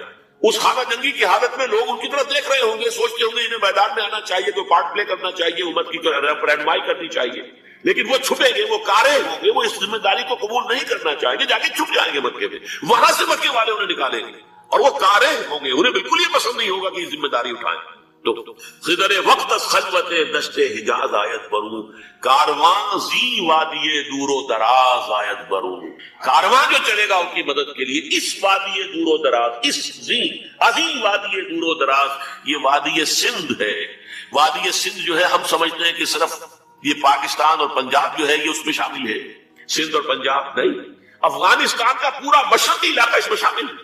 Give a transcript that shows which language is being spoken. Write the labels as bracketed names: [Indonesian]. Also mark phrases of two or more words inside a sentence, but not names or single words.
[Urdu] اس خانہ جنگی کی حالت میں لوگ ان کی طرف دیکھ رہے ہوں گے، سوچتے ہوں گے انہیں میدان میں آنا چاہیے، کوئی پارٹ پلے کرنا چاہیے، امت کی رہنمائی کرنی چاہیے. لیکن وہ چھپیں گے، وہ کارے ہوں گے، وہ اس ذمہ داری کو قبول نہیں کرنا چاہیں گے، جا کے چھپ جائیں گے مکے میں. وہاں سے مکے والے انہیں نکالیں گے اور وہ کارے ہوں گے، انہیں بالکل یہ پسند نہیں ہوگا کہ یہ ذمہ داری اٹھائیں. [Persian] تو خضر وقت از خلوت دشت حجاز آیت برون، کارواں زی وادی دور و دراز آیت برون. [Urdu] کارواں جو چلے گا ان کی مدد کے لیے اس وادی دور و دراز، اس زی عظیم وادی دور و دراز، یہ وادی سندھ ہے. وادی سندھ جو ہے ہم سمجھتے ہیں کہ صرف یہ پاکستان اور پنجاب جو ہے یہ اس میں شامل ہے. سندھ اور پنجاب نہیں، افغانستان کا پورا مشرقی علاقہ اس میں شامل ہے.